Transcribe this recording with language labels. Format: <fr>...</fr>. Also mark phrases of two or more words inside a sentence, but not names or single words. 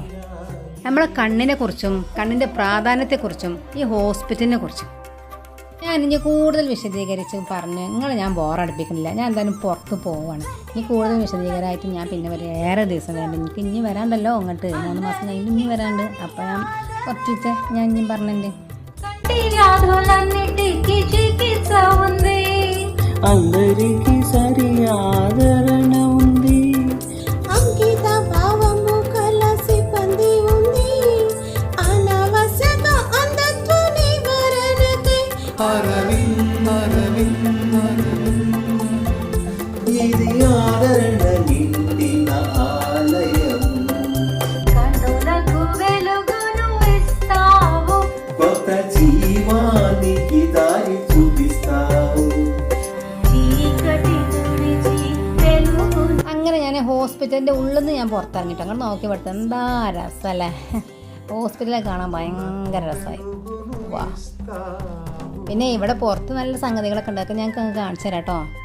<ml>നമ്മളെ കണ്ണിനെ കുറിച്ചും കണ്ണിൻ്റെ പ്രാധാന്യത്തെക്കുറിച്ചും ഈ ഹോസ്പിറ്റലിനെ കുറിച്ചും ഞാൻ ഇനി കൂടുതൽ വിശദീകരിച്ച് പറഞ്ഞ് ഞാൻ ബോറടിപ്പിക്കുന്നില്ല. ഞാൻ എന്തായാലും പുറത്ത് പോവുകയാണ്. ഇനി കൂടുതൽ വിശദീകരമായിട്ട് ഞാൻ പിന്നെ ഏറെ ദിവസം വേണ്ട. എനിക്ക് ഇനി വരാണ്ടല്ലോ അങ്ങോട്ട് 3 മാസം കഴിഞ്ഞ് ഇനി വരാണ്ട്. അപ്പം ഞാൻ കുറച്ച് ഞാൻ ഇനി പറഞ്ഞിട്ടുണ്ട്.</ml> <te>అందరికి సరి ఆదరణ ఉంది, అంకిత భావము కల సిబ్బంది ఉంది, అనవసర అంధత్వ నివారణకై అరవింద్ అరవింద్ అరవింద్ ఇది ఆదరణ నిండిన ఆలయం. కన్నులకు వెలుగును ఇస్తావు, కొత్త జీవానికి దారి చూపిస్తావు.</te> <ml>അങ്ങനെ ഞാൻ ഹോസ്പിറ്റലിൻ്റെ ഉള്ളിൽ നിന്ന് ഞാൻ പുറത്തിറങ്ങിയിട്ട് അങ്ങോട്ട് നോക്കി പെടുത്ത എന്താ രസമല്ലേ. ഹോസ്പിറ്റലിൽ കാണാൻ ഭയങ്കര രസമായി. വാ, പിന്നെ ഇവിടെ പുറത്ത് നല്ല സംഗതികളൊക്കെ ഉണ്ടാക്കി ഞങ്ങൾക്ക് കാണിച്ചു തരാം കേട്ടോ.</ml>